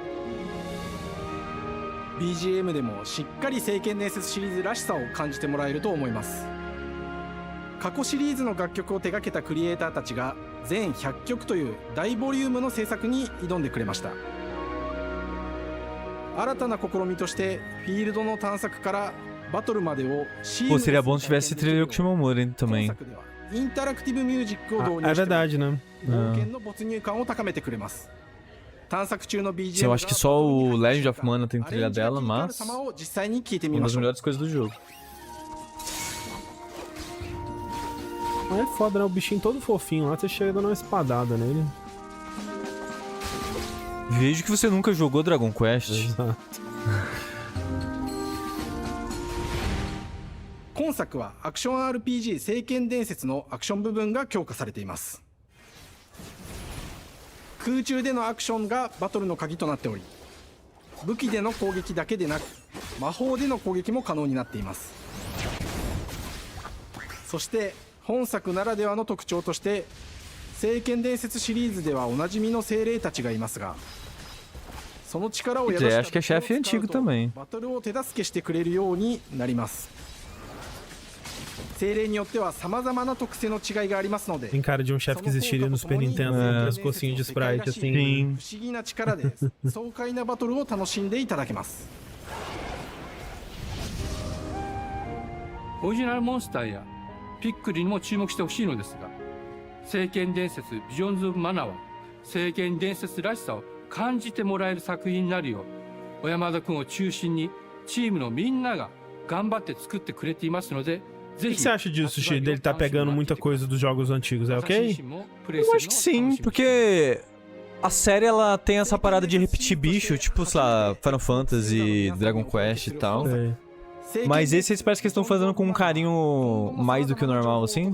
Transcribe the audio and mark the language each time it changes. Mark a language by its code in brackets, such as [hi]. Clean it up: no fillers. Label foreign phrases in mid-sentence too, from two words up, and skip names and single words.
[ja] BGM でもしっかり聖剣伝説シリーズらしさを感じてもらえると思います。過去シリーズの楽曲を手掛けたクリエイターたちが全100曲という大ボリュームの制作に挑んでくれました。新たな試みとしてフィールドの探索からバトルまでをシームレス [pt] Pô, seria bom se tivesse trilha de Shimomura, hein, também. [ja] インタラクティブミュージックを導入して [pt] verdade, né? [ja] 冒険の没入感を高めてくれます。探索中の BGM [pt] Eu acho que só o Legend of Mana tem trilha dela, mas [ja] 実際に聞いてみ [pt] uma [ja] ま [pt] das [ja] しょう。 [pt] melhores coisas do jogo. É foda, né? O bichinho todo fofinho lá, você chega dando uma espadada nele. Vejo que você nunca jogou Dragon Quest. Exato. [ja] 今作はアクション RPG 聖剣伝説のアクション部分が強化されています。空中でのアクションがバトルの鍵となっており、武器での攻撃だけでなく魔法での攻撃も可能になっています。そして本作ならではの特徴として聖剣伝説シリーズではおなじみの精霊たちがいますが、その力を宿した武器を使うとバトルを手助けしてくれるようになります。精霊によっては様々な特性の違いがありますので、 [pt] Tem cara de um chefe que existiria no Super Nintendo, com as cocinhas de sprite assim. [ja] 不思議な力で爽快なバトルを楽しんでいただけます。オリジナルモンスターやピックルにも注目してほしいのですが、聖剣伝説ビジョンズ・オブ・マナは聖剣伝説らしさを感じてもらえる作品になるよう小山田君を中心にチームのみんなが頑張って作ってくれていますので、 [pt] O que você acha disso, Sushi? Dele tá pegando muita coisa dos jogos antigos, é ok? Eu acho que sim, porque a série ela tem essa parada de repetir bicho, tipo, sei lá, Final Fantasy, Dragon Quest e tal. Mas esse parece que eles estão fazendo com um carinho mais do que o normal, assim.